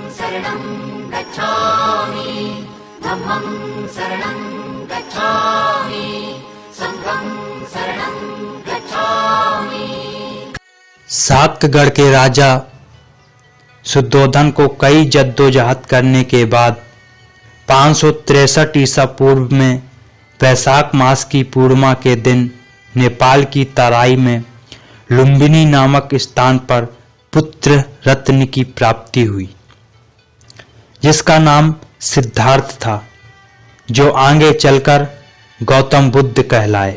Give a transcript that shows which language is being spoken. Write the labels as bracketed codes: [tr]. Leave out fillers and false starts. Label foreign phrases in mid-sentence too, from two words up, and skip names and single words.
[pi] शरणं गच्छामि धम्मं शरणं गच्छामि संघं शरणं गच्छामि। [hi] शाक्यगढ़ के राजा शुद्धोधन को कई जद्दोजहद करने के बाद 563 ईसा पूर्व में वैशाख मास की पूर्णिमा के दिन नेपाल की तराई में लुम्बिनी नामक स्थान पर पुत्र रत्न की प्राप्ति हुई, जिसका नाम सिद्धार्थ था, जो आगे चलकर गौतम बुद्ध कहलाए।